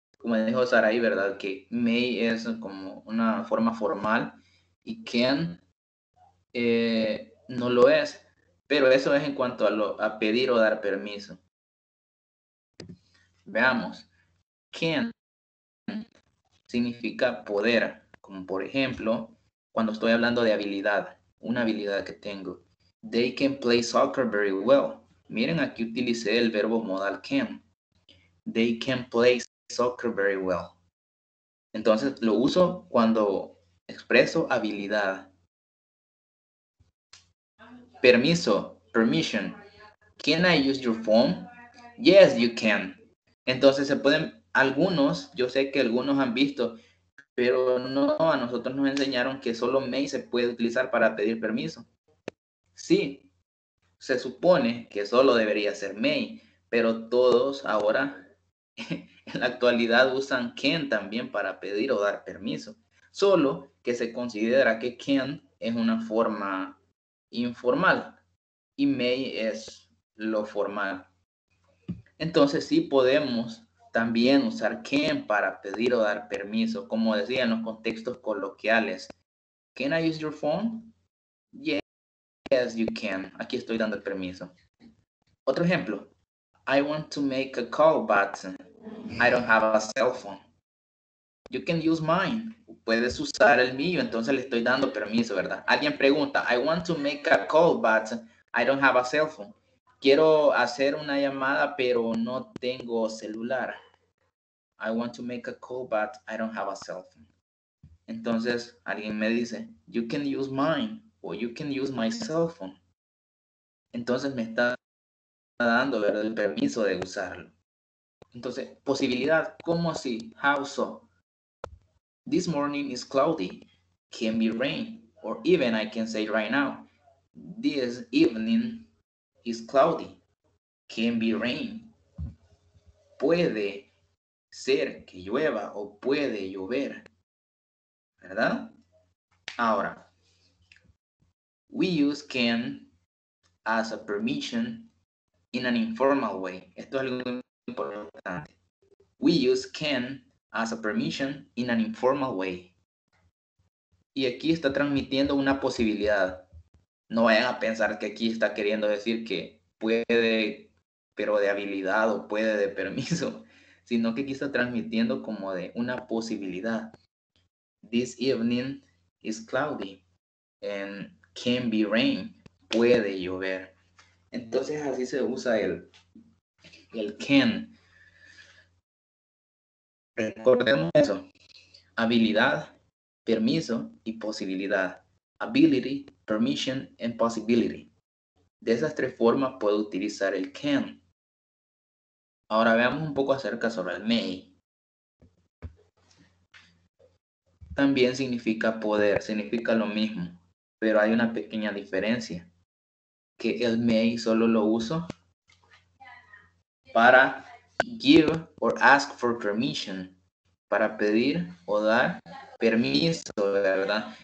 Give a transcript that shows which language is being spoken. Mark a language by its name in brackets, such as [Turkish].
[Spanish] Como dijo Saraí, ¿verdad? Que may es como una forma formal y can no lo es. Pero eso es en cuanto a pedir o dar permiso. Veamos. Can significa poder, como por ejemplo, cuando estoy hablando de habilidad, una habilidad que tengo. [English] They can play soccer very well. [Spanish] Miren, aquí utilicé el verbo modal can. [English] They can play soccer very well. [Spanish] Entonces lo uso cuando expreso habilidad. [English] Permiso, permission. Can I use your phone? Yes, you can. [Spanish] Entonces se pueden, algunos, yo sé que algunos han visto, pero no, a nosotros nos enseñaron que solo may se puede utilizar para pedir permiso. Sí, se supone que solo debería ser may, pero todos ahora en la actualidad usan can también para pedir o dar permiso. Solo que se considera que can es una forma informal y may es lo formal. Entonces sí podemos también usar can para pedir o dar permiso, como decía en los contextos coloquiales. [English] Can I use your phone? Yes, you can. [Spanish] Aquí estoy dando el permiso. Otro ejemplo. [English] I want to make a call, but I don't have a cell phone. You can use mine. [Spanish] puedes usar el mío, entonces le estoy dando permiso, ¿verdad? Alguien pregunta, [English] I want to make a call, but I don't have a cell phone. [Spanish] Quiero hacer una llamada, pero no tengo celular. [English] I want to make a call, but I don't have a cell phone. [Spanish] Entonces, alguien me dice, [English] you can use mine, o you can use my cell phone. [Spanish] Entonces me está dando, ¿verdad?, el permiso de usarlo. Entonces, posibilidad, ¿cómo así? [English] How so? This morning is cloudy, can be rain, or even I can say right now, this evening is cloudy, can be rain. [Spanish] Puede ser que llueva o puede llover, ¿verdad? [English] Ahora, we use can as a permission in an informal way. [Spanish] Esto es algo importante. [English] We use can as a permission in an informal way. [Spanish] Y aquí está transmitiendo una posibilidad. No vayan a pensar que aquí está queriendo decir que puede, pero de habilidad, o puede de permiso, sino que aquí está transmitiendo como de una posibilidad. [English] This evening is cloudy and can be rain. [Spanish] Puede llover. Entonces así se usa el can. Recordemos eso. Habilidad, permiso y posibilidad. [English] Ability, permission, and possibility. [Spanish] De esas tres formas puedo utilizar el can. Ahora veamos un poco acerca sobre el may. También significa poder, significa lo mismo, pero hay una pequeña diferencia. Que el may solo lo uso para [English] give or ask for permission, [Spanish] para pedir o dar permiso, ¿verdad?